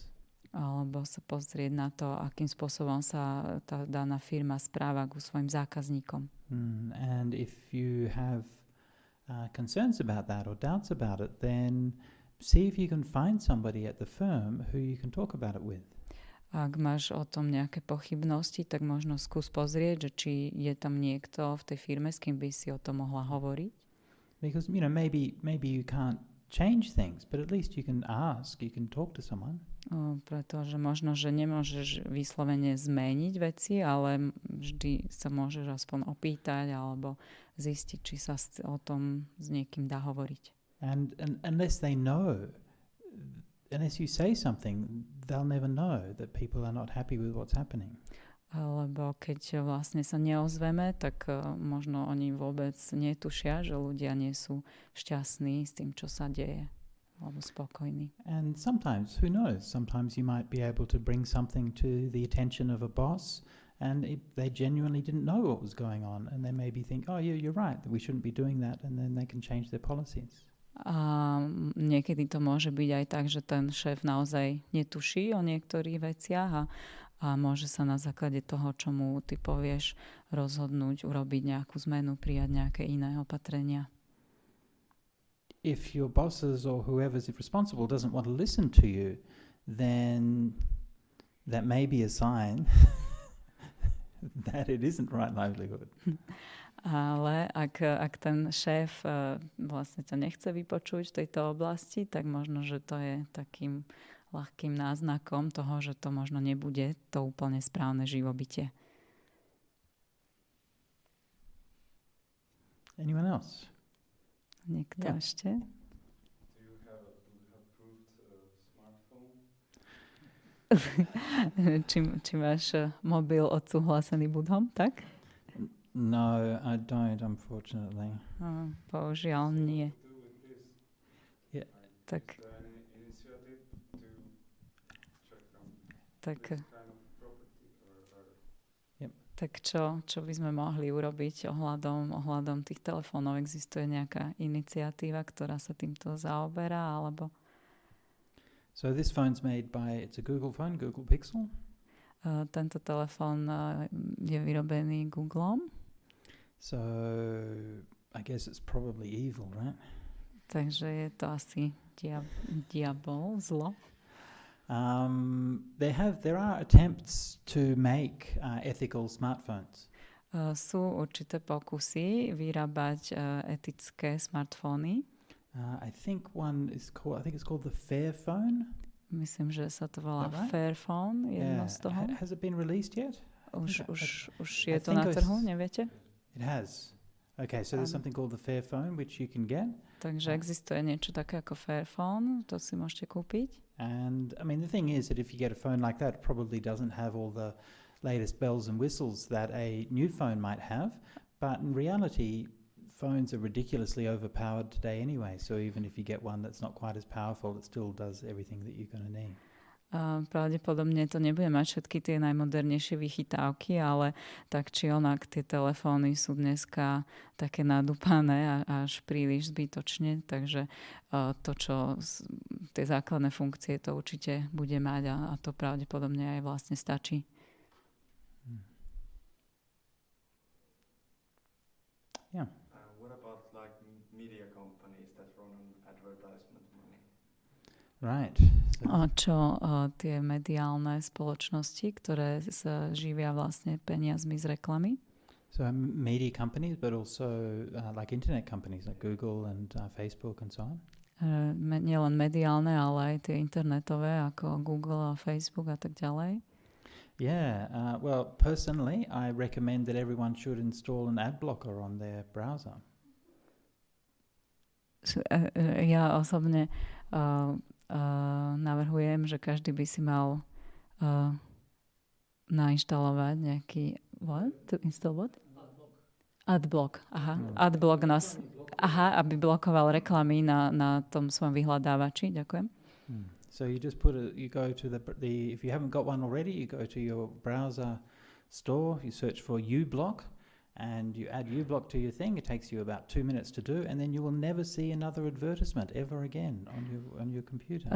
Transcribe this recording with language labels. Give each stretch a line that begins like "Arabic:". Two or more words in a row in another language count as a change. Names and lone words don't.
Slovak: Alebo sa pozrieť na to, akým spôsobom sa tá daná firma správa ku svojim zákazníkom.
English: And if you have concerns about that or doubts about it, then see if you can find somebody at the firm who you can talk about it with.
Slovak: Ak máš o tom nejaké pochybnosti, tak možno skús pozrieť, že či je tam niekto v tej firme, s kým by si o tom mohla hovoriť.
English: Because, maybe you can't change things, but at least you can ask, you can talk to someone.
Slovak: Pretože možno, že nemôžeš vyslovene zmeniť veci, ale vždy sa môžeš aspoň opýtať alebo zistiť, či sa o tom s niekým dá hovoriť.
English: And unless they know, unless you say something, they'll never know that people are not happy with what's happening.
Slovak: Lebo keď vlastne sa neozveme, tak možno oni vôbec netušia, že ľudia nie sú šťastní s tým, čo sa deje, alebo spokojní.
English: And sometimes, who knows, sometimes you might be able to bring something to the attention of a boss and they genuinely didn't know what was going on and they maybe think, oh yeah, you're right, that we shouldn't be doing that, and then they can change their policies.
Slovak: A niekedy to môže byť aj tak, že ten šéf naozaj netuší o niektorých veciach a môže sa na základe toho, čo mu ty povieš, rozhodnúť, urobiť nejakú zmenu, prijať nejaké iné opatrenia.
English: If your bosses or whoever's responsible doesn't want to listen to you, then that may be a sign that it isn't right livelihood.
Slovak: Ale ak ten šéf vlastne ťa nechce vypočuť v tejto oblasti, tak možno, že to je takým ľahkým náznakom toho, že to možno nebude to úplne správne živobytie.
English: Anyone else?
Slovak: Niekto ešte?
English: Do you have approved smartphone?
Slovak: či máš mobil odsúhlasený Budhom, tak?
English: No, I don't, unfortunately.
Slovak: Bohužiaľ nie.
English: Yeah.
Slovak: Tak, tak čo by sme mohli urobiť ohľadom tých telefónov? Existuje nejaká iniciatíva, ktorá sa týmto zaoberá, alebo?
English: So this phone's made by, it's a Google phone, Google Pixel.
Slovak: Tento telefón je vyrobený Googlom.
English: So I guess it's probably evil, right?
Slovak: Takže je to asi diabol, zlo.
English: There are attempts to make ethical smartphones.
Slovak: Sú určité pokusy vyrábať etické smartfóny.
English: I think it's called the Fairphone.
Slovak: Myslím, že sa to volá
English: Right?
Slovak: Fairphone, jedno z toho.
English: Has it been released yet?
Slovak: Už je to na trhu, neviete?
English: It has. Okay, so there's something called the Fairphone which you can get.
Slovak: Takže existuje niečo také ako Fairphone, to si môžete kúpiť.
English: And I mean, the thing is that if you get a phone like that, it probably doesn't have all the latest bells and whistles that a new phone might have. But in reality, phones are ridiculously overpowered today anyway. So even if you get one that's not quite as powerful, it still does everything that you're going to need.
Slovak: Pravdepodobne to nebude mať všetky tie najmodernejšie vychytávky, ale tak či onak tie telefóny sú dneska také nadúpané až príliš zbytočne, takže tie základné funkcie to určite bude mať a to pravdepodobne aj vlastne stačí.
English: Yeah. What about like media companies that run on advertisement money? Right.
Slovak: Čo tie mediálne spoločnosti, ktoré sa živia vlastne peniazmi z reklamy?
English: So media companies, but also like internet companies like Google and Facebook and so on?
Slovak: Nielen mediálne, ale aj tie internetové ako Google a Facebook a tak ďalej.
English: Yeah, well, personally, I recommend that everyone should install an ad blocker on their browser.
Slovak: Ja osobne navrhujem, že každý by si mal nainštalovať nejaký what?
English: To install what?
Slovak: Adblock. Adblock aby blokoval reklamy na tom svojom vyhľadávači. Ďakujem.
English: So you just you go to the if you haven't got one already, you go to your browser store, you search for uBlock, and you add uBlock to your thing. It takes you about 2 minutes to do, and then you will never see another advertisement ever again on your computer.